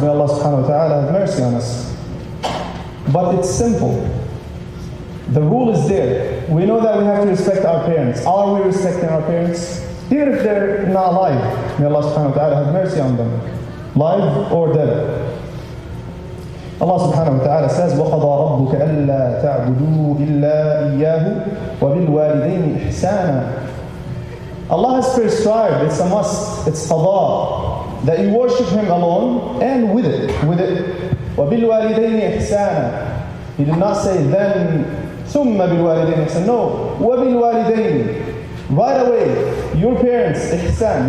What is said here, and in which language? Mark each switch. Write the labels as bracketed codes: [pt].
[en] May Allah subhanahu wa ta'ala have mercy on us. But it's simple. The rule is there. We know that we have to respect our parents. Are we respecting our parents? Even if they're not alive, may Allah subhanahu wa ta'ala have mercy on them. Live or dead. Allah subhanahu wa ta'ala says, [ar] وَقَضَى رَبُّكَ أَلَّا تَعْبُدُوا إِلَّا إِيَّاهُ وَبِالْوَالِدَيْنِ إِحْسَانًا. [en] Allah has prescribed, it's a must, it's qada, that you worship Him alone and with it. [ar] وَبِالْوَالِدَيْنِ إِحْسَانًا. [en] He did not say then, [ar] ثُمَّ بِالْوَالِدَيْنِ إِحْسَانًا. [en] No, [ar] وَبِالْوَالِدَيْنِ. [en] Right away, your parents, ihsan.